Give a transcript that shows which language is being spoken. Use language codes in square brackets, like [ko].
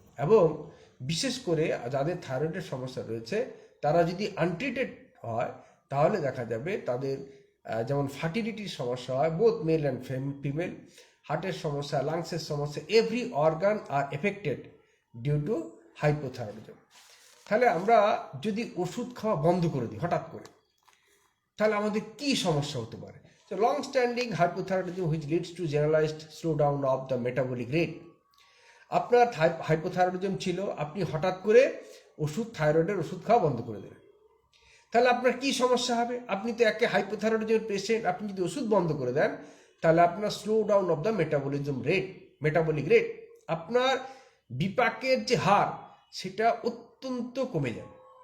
[bn] এবং বিশেষ করে যাদের থাইরয়েডের সমস্যা রয়েছে, তারা যদি আনট্রিটেড হয়, তাহলে দেখা যাবে তাদের যেমন ফার্টিলিটির সমস্যা হয়, [en] both male and female, [bn] হার্টের সমস্যা, লাংসের সমস্যা, [en] Every organ are affected due to hypothyroidism. [bn] তাহলে আমরা যদি ওষুধ খাওয়া বন্ধ করে দিই হঠাৎ করে, তাহলে আমাদের কি সমস্যা হতে পারে। [en] So long standing hypothyroidism which leads to generalized slowdown of the metabolic rate. [bn] আপনার হাইপোথাইরয়েডিজম ছিল, আপনি হঠাৎ করে থাইরয়েডের ওষুধ খাওয়া বন্ধ করে দেবেন, তাহলে আপনার কি সমস্যা হবে। আপনি তো একে হাইপোথাইরয়েডিজমের পেশেন্ট, আপনি যদি ওষুধ বন্ধ করে দেন, তাহলে আপনার [en] slow down of the metabolic rate, [bn] আপনার বিপাকের যে হার, সেটা অত্যন্ত কমে যাবে।